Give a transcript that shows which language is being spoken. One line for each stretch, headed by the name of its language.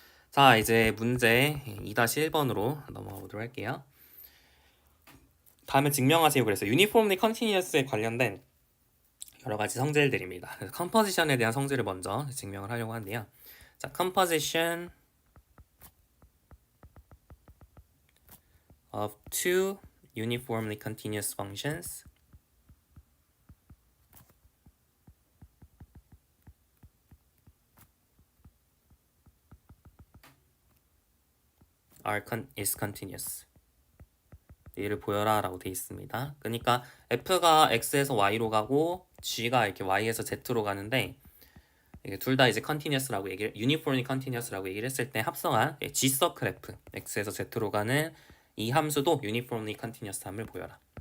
Korean: 자 이제 문제 2-1번으로 넘어가 보도록 할게요. 다음에 증명하세요. 그래서 유니폼리 컨티뉴어스에 관련된 여러 가지 성질들입니다. 그래서 컴포지션에 대한 성질을 먼저 증명을 하려고 하는데요. 자,
English: composition of two uniformly continuous functions is continuous.
Korean: 얘를 보여라 라고 되어 있습니다. 그러니까 F가 X에서 Y로 가고 G가 이렇게 Y에서 Z로 가는데 이게 둘 다 이제 continuous라고 uniformly continuous라고 얘기를 했을 때 합성한 G 서클 F X에서 Z로 가는 이 함수도 uniformly continuous 함을 보여라.